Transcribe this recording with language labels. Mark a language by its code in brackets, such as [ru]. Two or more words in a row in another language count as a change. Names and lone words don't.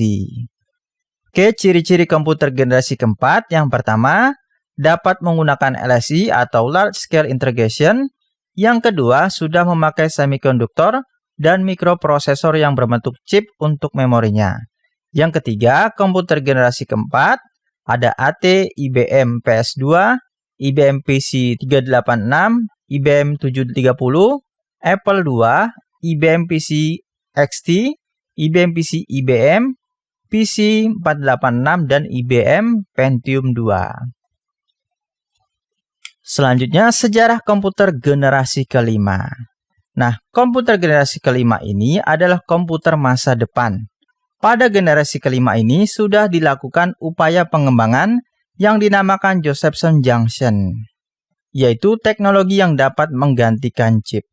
[id] Oke, ciri-ciri komputer generasi keempat. Yang pertama, dapat menggunakan LSI atau [en] Large Scale Integration. [id] Yang kedua, sudah memakai semikonduktor dan mikroprosesor yang berbentuk chip untuk memorinya. Yang ketiga, komputer generasi keempat ada AT, IBM PS2, IBM PC 386, IBM 730, Apple II, IBM PC XT, IBM PC IBM, PC 486, dan IBM Pentium 2. Selanjutnya, sejarah komputer generasi kelima. Nah, komputer generasi kelima ini adalah komputer masa depan. Pada generasi kelima ini sudah dilakukan upaya pengembangan yang dinamakan Josephson Junction, yaitu teknologi yang dapat menggantikan chip.